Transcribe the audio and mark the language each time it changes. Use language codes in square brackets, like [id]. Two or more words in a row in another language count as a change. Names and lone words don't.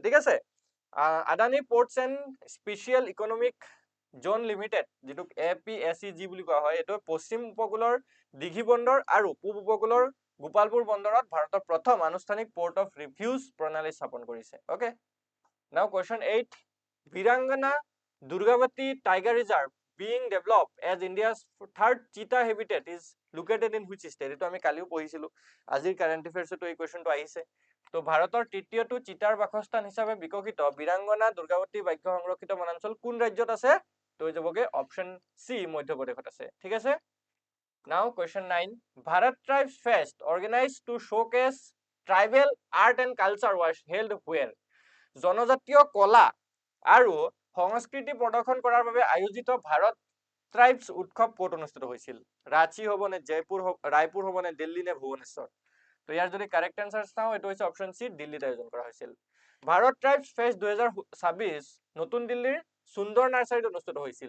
[as] ঠিক আছে, আদানী পোৰ্টছ এণ্ড স্পেচিয়েল ইকনমিক জোন লিমিটেড, যিটো APSEZ বুলি কোৱা হয়, এইটো পশ্চিম উপকূলৰ দিঘি বন্দৰ আৰু পূব উপকূলৰ গোপালপুৰ বন্দৰত ভাৰতৰ প্ৰথম আনুষ্ঠানিক [en] port of refuge [as] প্ৰণালী স্থাপন কৰিছে। [en] okay, now question 8, Virangana Durgavati Tiger Reserve being developed as India's third cheetah habitat is located in which state? [as] এইটো আমি কালিও পঢ়িছিলো, আজিৰ [en] current affairsতো [as] এই কুৱেশ্যনটো আহিছে। তো ভাৰতৰ তৃতীয়টো চিতাৰ বাসস্থান হিচাপে বিকশিত বিৰাংগনা দুৰ্গাৱতী বাঘ্য সংৰক্ষিত বনাঞ্চল কোন ৰাজ্যত আছে? তো হৈ যাবগে [en] option C, [as] মধ্যপ্ৰদেশত আছে। ঠিক আছে, [en] now question 9, Bharat Tribes Fest organized to showcase tribal art and culture was held where? [as] জনজাতীয় কলা আৰু সংস্কৃতি প্ৰদৰ্শন কৰাৰ বাবে আয়োজিত ভাৰত ট্ৰাইবছ উৎসৱ ক'ত অনুষ্ঠিত হৈছিল? ৰাঁচী হ'ব নে জয়পুৰ, ৰায়পুৰ হ'ব নে দিল্লী নে ভুৱনেশ্বৰ? তো ইয়াৰ যদি [en] correct answer [as] চাওঁ, এইটো হৈছে [en] option C, [as] দিল্লীত আয়োজন কৰা হৈছিল। ভাৰত ট্ৰাইবছ ফেষ্ট 2026 নতুন দিল্লীৰ সুন্দৰ নাৰ্চাৰীত অনুষ্ঠিত হৈছিল।